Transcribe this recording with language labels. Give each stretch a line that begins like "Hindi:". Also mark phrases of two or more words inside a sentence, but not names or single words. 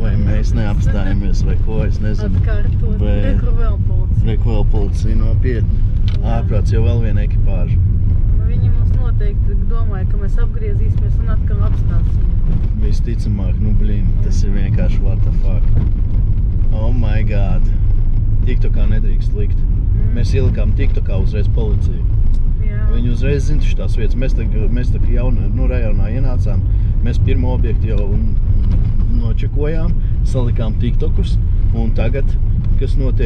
Latvian: Vai mēs neapstājāmies, vai ko, es nezinu. Atkārtot. Bet- Reku vēl policija. Reku vēl policija nopietni. Ārprāts jau vēl viena ekipāža. Viņi mums noteikti domāja, ka mēs apgriezīsimies un atkal apstāsim. Visticamāk, nu blīn, tas ir vienkārši
English: what the fuck. Oh my god.
Latvian: TikTokā nedrīkst likt. Mēs ielikām TikTokā uzreiz policiju. Jā. Viņi uzreiz zina tās vietas. Mēs tā rajonā ienācām. Mēs pirmo objektu jau nočekojām, salikām TikTokus. Un tagad, kas notiek?